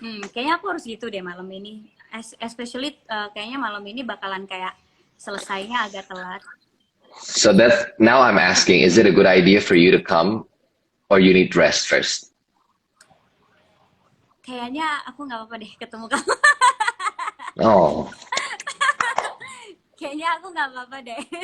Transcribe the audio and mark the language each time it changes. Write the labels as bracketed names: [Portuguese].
[Indonesian] Kayaknya aku harus gitu deh malam ini. Especially kayaknya malam ini bakalan kayak selesainya agak telat. [English] So that now I'm asking, is it a good idea for you to come or you need rest first? [Indonesian] Kayaknya aku nggak apa-apa deh ketemu kamu. Oh, Kayaknya aku nggak apa-apa deh.